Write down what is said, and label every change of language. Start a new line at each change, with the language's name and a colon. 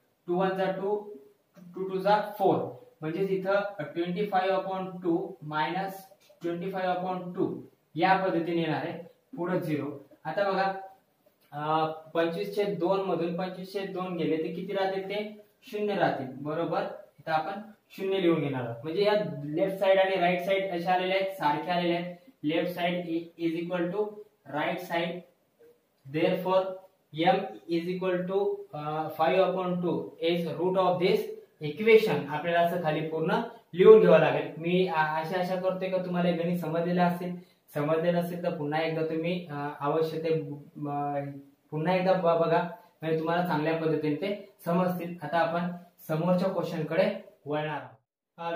Marathi: 2 1 जा 2, 2 2 जा 4, म्हणजे इथं 25/2 मायनस 25/2 या पद्धतीने येणार आहे. पुढे 0. आता बघा 25/2 मधून 25/2 गेले ते किती राहतील? ते 0 राहतील. बरोबर, इथं आपण 0 लिहून घेणार आहोत. म्हणजे या लेफ्ट साइड आणि राइट साइड अशा आलेले आहेत, सारखे आलेले आहेत.
English: Left side is equal to right side, therefore m is equal to 5/2 is root of this equation.
Marathi: आपल्याला असं खाली पूर्ण लिहून घ्यावं लागेल. मी आशा करतोय का तुम्हाला गणित समजलेलं असेल. समजले नसेल तर पुन्हा एकदा तुम्ही अवश्य ते पुन्हा एकदा बघा, म्हणजे तुम्हाला चांगल्या पद्धतीने ते समजतील. आता आपण समोरच्या क्वेश्चन कडे वळणार आहोत.